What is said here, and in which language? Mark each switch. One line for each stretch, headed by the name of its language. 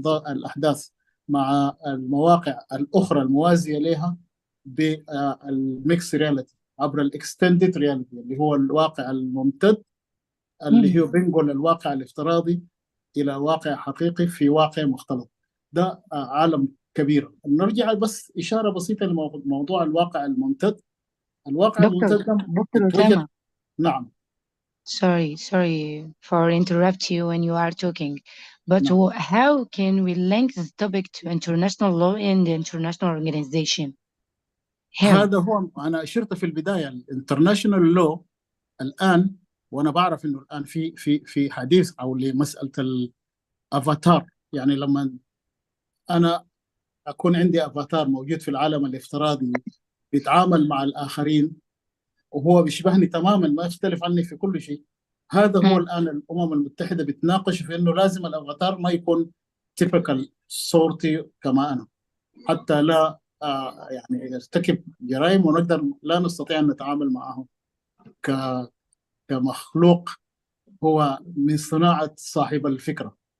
Arabic: الأحداث مع المواقع الأخرى الموازية لها بالميكس رياليتي عبر الاكستندد رياليتي اللي هو الواقع الممتد، اللي هو بينقل الواقع الافتراضي إلى واقع حقيقي في واقع مختلط. ده عالم كبير. نرجع بس إشارة بسيطة لموضوع الواقع الممتد. الواقع الممتد دكتور اتوجد. أسامة. نعم.
English: Sorry for interrupt you when you are talking, but
Arabic: نعم.
English: how can we link this topic to international law and the international organization? How?
Arabic: هذا هو أنا أشرت في البداية، الانترناشونال لو الآن، وأنا بعرف إنه الآن في حديث أو لمسألة الأفاتار. يعني لما أنا أكون عندي أفاتار موجود في العالم الافتراضي بيتعامل مع الآخرين وهو بيشبهني تماما، ما يختلف عني في كل شيء، هذا هو الآن الأمم المتحدة بتناقش في إنه لازم الأفاتار ما يكون تيبيكال صورتي كما أنا، حتى لا يعني يرتكب جرائم ونقدر لا نستطيع أن نتعامل معه كمخلوق هو من صناعة صاحب الفكرة.